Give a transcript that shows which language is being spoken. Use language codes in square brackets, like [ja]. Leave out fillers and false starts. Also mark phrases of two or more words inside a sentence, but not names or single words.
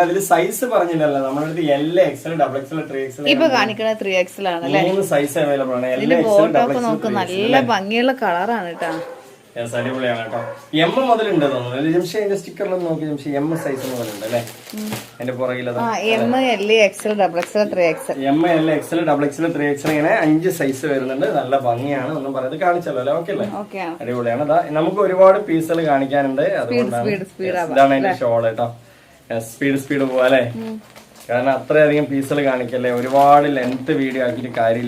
[ml] അതിൽ സൈസ് പറഞ്ഞില്ലല്ലോ, നമ്മുടെ അടുത്ത് LXL, XXL, 3XL ഇപ്പൊ കാണിക്കുന്ന 3XL ആണ്. 3 [en] size available [ml] ആണ്. LXL, നല്ല ഭംഗിയുള്ള കളറാണ് കേട്ടോ. അടിപൊളിയാണ് കേട്ടോ. M മുതലുണ്ട് തോന്നുന്നു ജംഷി, അതിന്റെ സ്റ്റിക്കറിലൊന്നും നോക്കി ജംഷി. M സൈസ് മുതലുണ്ട് അല്ലേ? അതിന്റെ പുറകിൽ M, L, XL, XXL, 3XL. M, L, XL, XXL, 3XL ഇങ്ങനെ 5 സൈസ് വരുന്നുണ്ട്. നല്ല ഭംഗിയാണ്, ഒന്നും പറയുന്നത് കാണിച്ചല്ലോ അല്ലേ? ഓക്കെ അല്ലേ? അടിപൊളിയാണ്. നമുക്ക് ഒരുപാട് പീസുകൾ കാണിക്കാനുണ്ട്, അതുകൊണ്ടാണ്. ഇതാണ് അതിന്റെ ഷോൾ കേട്ടോ. സ്പീഡ് പോവാ അല്ലേ? കാരണം അത്രയധികം പീസുകൾ കാണിക്കല്ലേ, ഒരുപാട് [en] length video [ml] ആക്കിയിട്ട് കാര്യമില്ല.